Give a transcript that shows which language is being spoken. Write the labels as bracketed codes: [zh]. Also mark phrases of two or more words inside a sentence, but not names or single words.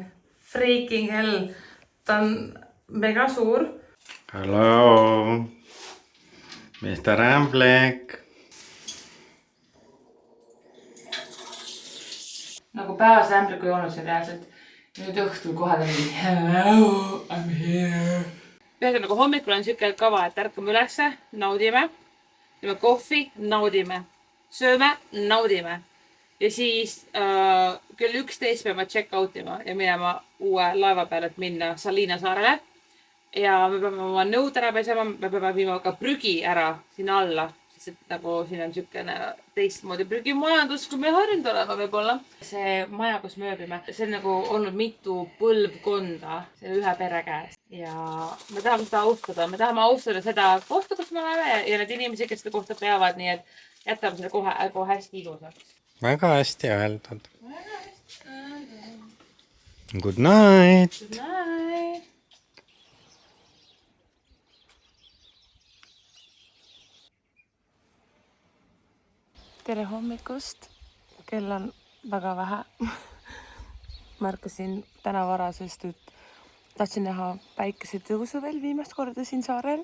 [en] Freaking hell. [et] Ta on mega suur. [en] Hello, Mr. Ämblik. [et] Nagu päevas ämbliku ei olnud siin reaalselt. Nüüd õhtul kohe tuli [en] hello, I'm here. [et] Peaaegu nagu hommikul on siuke kava, et ärkame ülesse, naudime. Teeme kohvi, naudime. Sööme, naudime. Ja siis kell 11 peame [en] check out [et] ima ja minema uue laeva peale, et minna Salina saarele. Ja me peame oma nõud ära pesema, me peame viima ka prügi ära sinna alla. Sest et nagu siin on siukene teistmoodi prügimajandus, kui me harjunud olema võib-olla. See maja, kus me ööbime, see on nagu olnud mitu põlvkonda selle ühe pere käes. Ja me tahame seda austada. Me tahame austada seda kohta, kus me oleme ja need inimesed, kes seda kohta peavad, nii et jätame selle kohe hästi ilusaks. Väga hästi öeldud. [en] Good night. Good night. [et] Tere hommikust. Kell on väga vähe. Märkasin täna vara, sest et tahtsin näha päikesetõusu veel viimast korda siin saarel.